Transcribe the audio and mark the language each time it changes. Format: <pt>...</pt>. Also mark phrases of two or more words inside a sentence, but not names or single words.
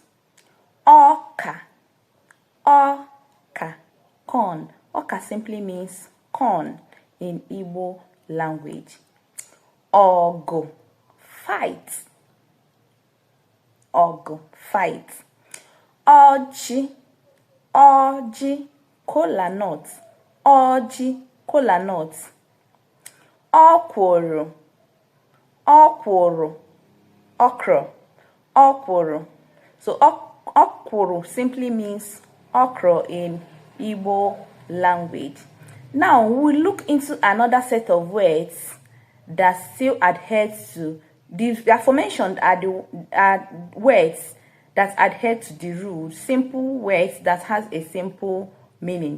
<ig>Oka, oka,</ig> <en>corn. Oka simply means corn in Igbo language. Ogo, fight. Ogo, fight.</en> <ig>Oji, oji,</ig> <en>kola nut. Oji, kola nut.</en> <ig>Okworo, okworo,</ig> <en>okra. Okworo. So okworo simply means okra in Igbo language. Now we look into another set of words that still adhere to the aforementioned are words that adhere to the rule, simple words that has a simple meaning.</en>